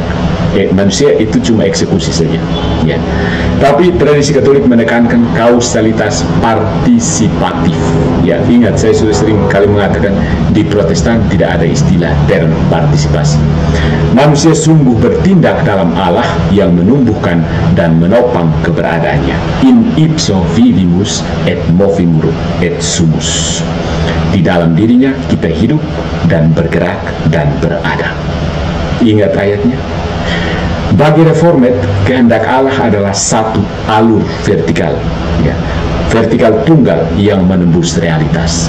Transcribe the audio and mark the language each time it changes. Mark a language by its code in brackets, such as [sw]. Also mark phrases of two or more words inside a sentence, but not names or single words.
[id] Manusia itu cuma eksekusi saja, ya. Tapi tradisi Katolik menekankan kausalitas partisipatif. Ya, ingat, saya sudah sering kali mengatakan di Protestan tidak ada istilah term partisipasi. Manusia sungguh bertindak dalam Allah yang menumbuhkan dan menopang keberadaannya. [la] In ipso vivimus et movimur et sumus. [id] Di dalam dirinya kita hidup dan bergerak dan berada. Ingat ayatnya. Bagi Reformed, kehendak Allah adalah satu alur vertikal, ya, vertikal tunggal yang menembus realitas.